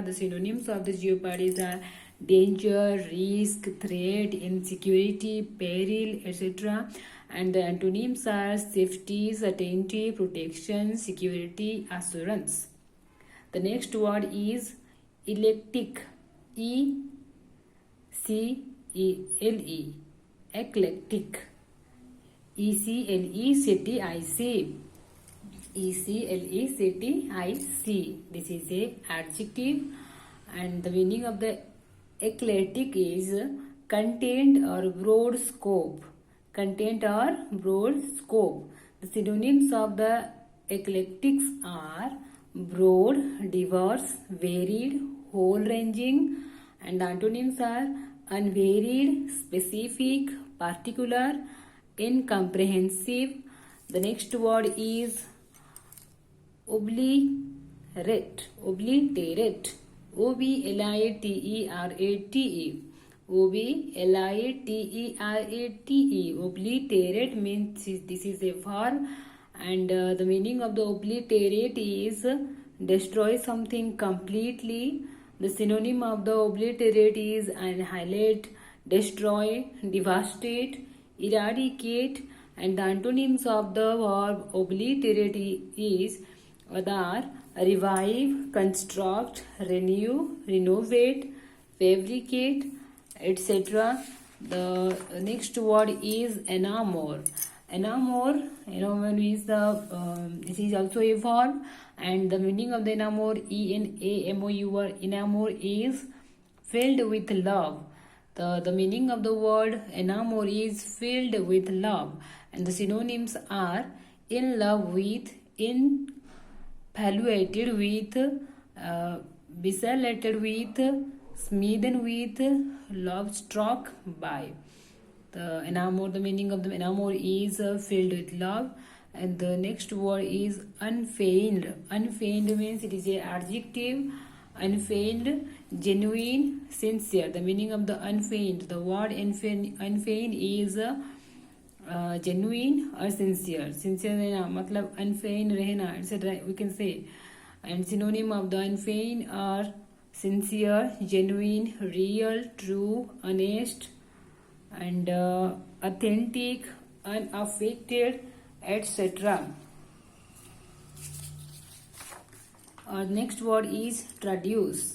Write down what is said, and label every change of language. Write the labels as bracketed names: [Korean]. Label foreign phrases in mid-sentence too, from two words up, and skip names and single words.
[English] The synonyms of the jeopardies are danger, risk, threat, insecurity, peril, etc. And the antonyms are safety, certainty, protection, security, assurance. The next word is eclectic. E-C-E-L-E. Eclectic. E-C-L-E-C-T-I-C. E-C-L-E-C-T-I-C. This is a adjective, and the meaning of the eclectic is content or broad scope. Content or broad scope. The synonyms of the eclectics are broad, diverse, varied, whole-ranging, and the antonyms are unvaried, specific, particular, incomprehensive. The next word is obliterate. Obliterate. O-B-L-I-T-E-R-A-T-E. O-B-L-I-T-E-R-A-T-E. Obliterate means this is a verb, and the meaning of the obliterate is destroy something completely. The synonym of the obliterate is annihilate, destroy, devastate, eradicate, and the antonyms of the verb obliterate is are revive, construct, renew, renovate, fabricate, etc. The next word is enamor. Enamor is this is also a verb, and the meaning of the enamor, E-N-A-M-O-U-R, enamor is filled with love. The meaning of the word enamor is filled with love, and the synonyms are in love with, infatuated with, besotted with, smitten with, love struck by. The enamor, the meaning of the enamor is filled with love, and the next word is unfeigned. Unfeigned means it is a adjective. Unfeigned, genuine, sincere. The meaning of the unfeigned, the word unfeigned is genuine or sincere. [Hindi] Sincere रहना मतलब unfeigned रहना, [English] etc. we can say. And synonym of the unfeigned are sincere, genuine, real, true, honest, and authentic, unaffected, etc. Next word is traduce.